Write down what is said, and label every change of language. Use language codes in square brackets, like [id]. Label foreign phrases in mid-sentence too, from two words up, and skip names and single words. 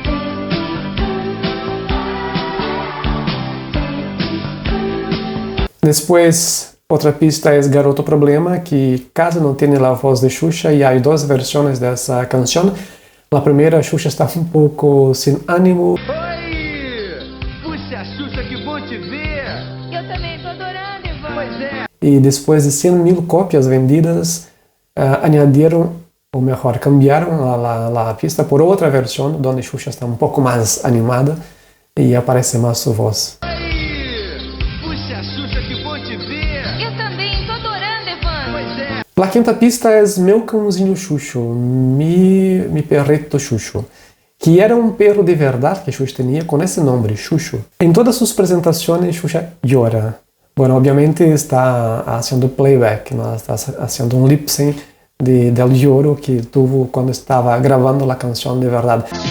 [es] Después, otra pista es Garoto Problema, que casi no tiene la voz de Xuxa y hay 2 versiones de esa canción. La primera, Xuxa está un poco sin ánimo. [pt] Oi! Puxa, Xuxa, que bom te ver! Eu também tô adorando, Ivan. Pois é! [es] Y después de 100.000 copias vendidas, añadieron, o mejor, cambiaron la pista por otra versión donde Xuxa está un poco más animada y aparece más su voz. [pt] Puxa, Xuxa, que bom te ver! Eu também tô adorando, Ivan. Pois é! [es] La quinta pista es Meu Cãozinho Xuxo, mi perrito Xuxo, que era un perro de verdad que Xuxa tenía con ese nombre, Xuxo. En todas sus presentaciones Xuxa llora. Bueno, obviamente está haciendo playback, ¿no? Está haciendo un [en] lip sync [es] del lloro que tuvo cuando estaba grabando la canción de verdad.